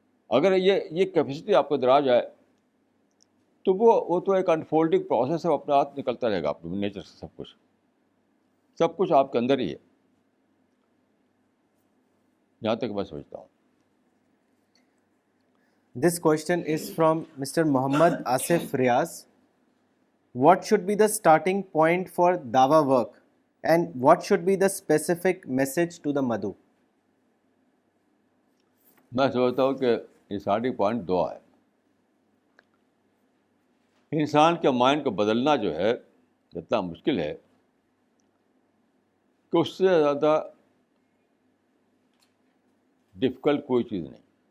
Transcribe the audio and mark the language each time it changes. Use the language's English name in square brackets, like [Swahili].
[Urdu] اگر یہ کیپیسٹی آپ کو اندر آ جائے تو وہ تو ایک [English] unfolding process [Urdu] ہے, اپنے آپ نکلتا رہے گا اپنے نیچر سے. سب کچھ آپ کے اندر ہی ہے, جہاں تک میں سمجھتا ہوں. [English] This question is from Mr. Muhammad Asif Riaz. What should be the starting point for dawa work and what should be the specific message to the Madhu? [Urdu] میں سمجھتا ہوں کہ یہ اسٹارٹنگ پوائنٹ دعا ہے. انسان کے مائنڈ کو بدلنا جو ہے اتنا مشکل ہے کہ اس سے زیادہ ڈفیکلٹ کوئی چیز نہیں.